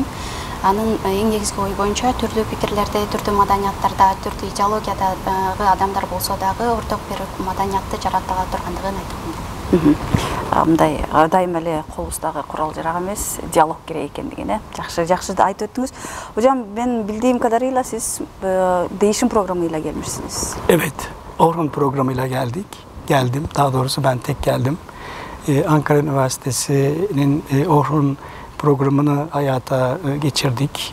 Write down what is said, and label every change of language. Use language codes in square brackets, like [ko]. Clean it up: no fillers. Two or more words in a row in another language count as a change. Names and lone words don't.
[ky] Анын эң негизги ой боюнча түрдүү пикирлерде, түрдүү маданияттарда, түрдүү идеологиядагы адамдар болсо дагы орток бир маданиятты жарата ала тургандыгын айткан. Мындай дайым эле колубуздагы курал жарак эмес, диалог керек экендигин жакшы айтып өттүңүз. [tr] Hocam ben bildiğim kadarıyla siz değişim programıyla gelmişsiniz. Evet, Orhun programıyla geldim. Daha doğrusu ben tek geldim. Ankara Üniversitesi'nin Orhun programını hayata geçirdik.